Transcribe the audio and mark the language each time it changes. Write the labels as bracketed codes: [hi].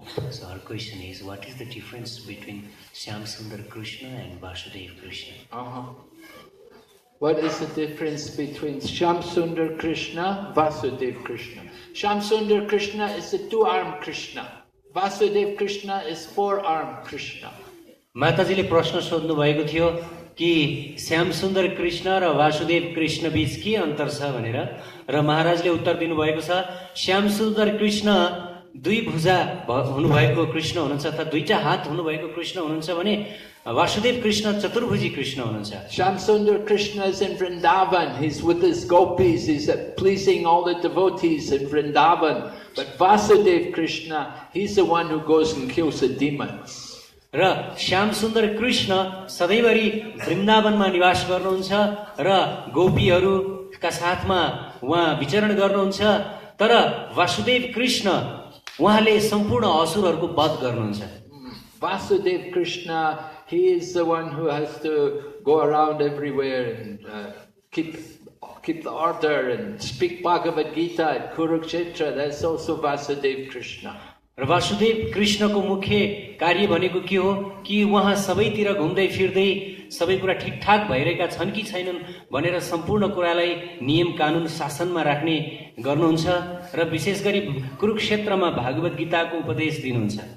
[en] So our question is, what is the difference between Shyam Sundar Krishna and Vasudev Krishna? What is the difference between Shyam Sundar Krishna, Vasudev Krishna? Shyam Sundar Krishna is the two-armed Krishna. Vasudev Krishna is four-armed Krishna. [ne] माताजीले प्रश्न सोध्नु भएको थियो कि श्याम सुन्दर कृष्ण र वासुदेव कृष्ण बीच के अन्तर छ भनेर, र महाराजले उत्तर दिनुभएको छ श्याम सुन्दर कृष्ण दुई भुजा हुनुभएको कृष्ण हुनुहुन्छ अथवा दुईटा हात हुनुभएको कृष्ण हुनुहुन्छ भने वासुदेव कृष्ण चतुर्भुजी कृष्ण हुनुहुन्छ। [en] Shyam Sundar Krishna is in Vrindavan. He's with his gopis. He's pleasing all the devotees in Vrindavan. But Vasudev Krishna, he's the one who goes and kills the demons. [ne] र श्याम सुन्दर कृष्ण सधैँभरि वृन्दावनमा निवास गर्नुहुन्छ र गोपीहरूका साथमा उहाँ विचरण गर्नुहुन्छ, तर वासुदेव कृष्ण उहाँले सम्पूर्ण असुरहरूको वध गर्नुहुन्छ। [en] Vasudev Krishna, he is the one who has to go around everywhere and keep the order and speak Bhagavad Gita at Kurukshetra. That's also Vasudev Krishna. [ne] र वासुदेव कृष्णको मुख्य कार्य भनेको के हो कि उहाँ सबैतिर घुम्दै फिर्दै सबै कुरा ठिकठाक भइरहेका छन् कि छैनन् भनेर सम्पूर्ण कुरालाई नियम कानुन शासनमा राख्ने गर्नुहुन्छ र विशेष गरी कुरुक्षेत्रमा भागवत गीताको उपदेश दिनुहुन्छ।